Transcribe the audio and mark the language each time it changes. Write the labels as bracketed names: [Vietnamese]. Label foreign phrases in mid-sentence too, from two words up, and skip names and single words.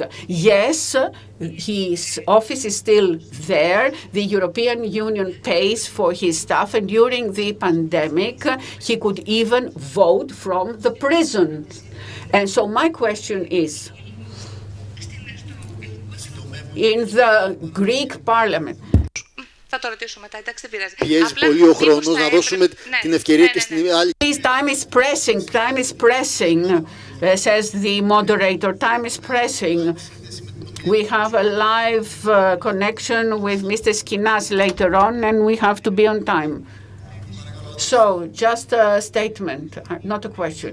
[English] Yes, his office is still there. The European Union pays for his staff, and during the pandemic, he could even vote from the prison. And so my question is, in the Greek Parliament, [Greek] Θα το ρωτήσω μετά, εντάξει, δεν πειράζει. Πιέζει πολύ ο χρόνος να δώσουμε την ευκαιρία και στην άλλη. [English] Please, time is pressing, says the moderator. Time is pressing. We have a live connection with Mr. Skinas later on, and we have to be on time. So, just a statement, not a question.